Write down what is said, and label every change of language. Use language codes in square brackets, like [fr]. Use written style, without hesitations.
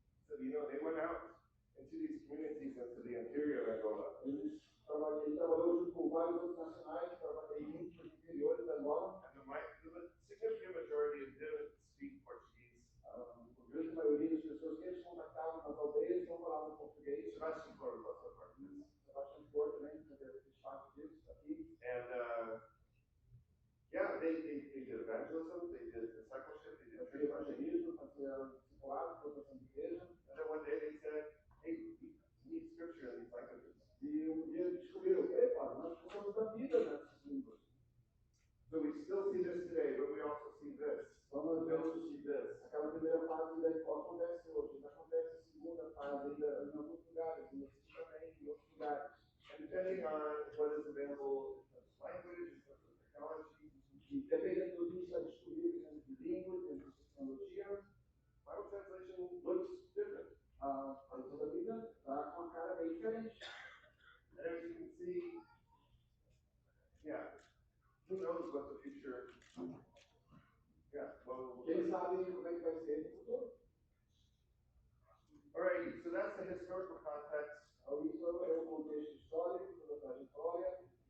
[en] So, they went out into these communities into the interior of Angola. [pt] Ele trabalhou junto com vários outros nacionais, trabalhei muito nos interiores da Angola. [en] And the significant majority didn't speak Portuguese. [pt] A grande maioria das pessoas que eles contactavam nas aldeias não falavam português. [en] Sebastian Flores was also part of this. [pt] Sebastião Porto também fez parte disso aqui. [en] And yeah, they did evangelism, they did discipleship, they did [pt] Fazia [en] training. [pt] evangelismo, fazia discipulado, plantação de igreja. [en] And then one day they said, hey, we need scripture in these languages. [pt] E um dia eles descobriram, epa, nós precisamos da vida nessas línguas. [en] So we still see this today, but we also see this. [pt] Então nós [en] We also [pt] vemos [en] see this. [pt] aquela primeira fase da acontece hoje, ainda acontece a segunda fase ainda em alguns lugares, ainda existe também em outros lugares. [en] And depending on what is available in terms of language, in terms of technology, [pt] E dependendo do que está disponível em termos de língua, em termos de tecnologia, [en] Bible translation looks different. [pt] a tradução da Bíblia está com uma cara bem diferente. [en] And as you can see, yeah, who knows what the future, yeah, well, [pt] Quem sabe como é que vai ser no futuro? [en] Alright, so that's the historical context. [pt] Então, isso é o contexto histórico, toda a trajetória.